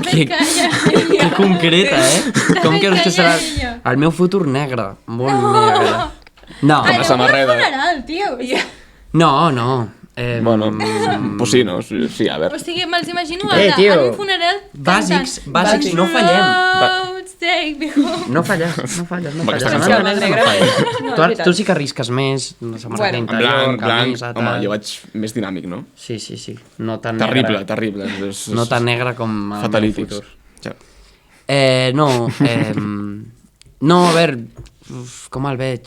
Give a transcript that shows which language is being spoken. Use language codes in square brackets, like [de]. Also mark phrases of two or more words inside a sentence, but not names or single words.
[ca] Que concreta, Com creus que serà el meu futur negre? Molt negre. No, Ai, la no, samarreta. un funeral, tio. no. [es] Bueno, pues sí, [ca] no? Sí, a O veure. sigui, me'ls imagino tio, en un funeral bàsics, cantant. no fallem. [en] Roads take me home. [ca] No falles. Aquesta La cançó. samarreta negra no falles. No, és veritat. Tu sí que arrisques més, la samarreta Bueno, En interior, blanc, camisa, tal. home, jo vaig més dinàmic, no? Sí. No tan Terrible, negre. terrible. No tan negre com el meu Fatalítics. futur. Ja. No, a veure, com el veig?